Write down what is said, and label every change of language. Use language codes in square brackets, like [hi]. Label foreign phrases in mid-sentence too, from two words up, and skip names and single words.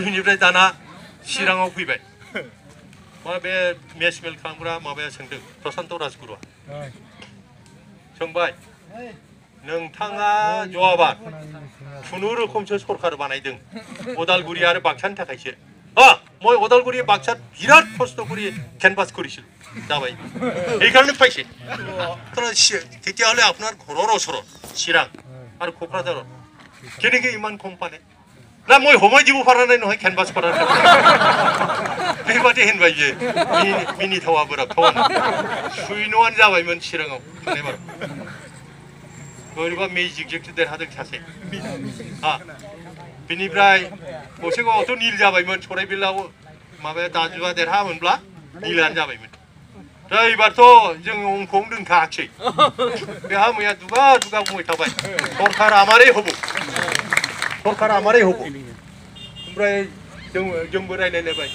[brx] बेनिफ्राय दाना चिराङाव फैबाय मा बे मेल खालामग्रा माबाया सोंदों प्रशान्त राजगुरुआ सोंबाय नोंथाङा जवाबा खुनुरुखुमसो सरकार बानायदों उदालगुरि आरो बाक्सानि थाखायसो [as] মই ওদালগুৰি বাক্সাত বিরাট কষ্ট কৰি ক্যানভাস কৰিছিল যাবাই এই কাৰণে পাইছে তেতিয়াহ'লে আপোনাৰ ঘৰৰ ওচৰত চিৰাং আৰু কোকৰাঝাৰত কেনেকৈ ইমান কম পালে না মই সময় দিব পৰা নাই নহয় ক্যানভাস কৰাৰ [brx] बेबादि होनबाय जे मिनिथावा बोराब थावा सुइन'आनो जाबायमोन चिराङाव थांनाय बार बोरैबा मेजिकजोंसो देरहादों सासे बिनिफ्राय गसाइगावआवथ' नील जाबायमोन सराइबिलाव माबाया दाजुआ देरहामोनब्ला नीलानो जाबायमोन दा एबारथ' जों अंकआवनो दोनखायाखिसै बेहा मैया दुगा बुंबाय थाबाय सरकार आमारै हबो ओमफ्राय जोंबो रायलायलायबाय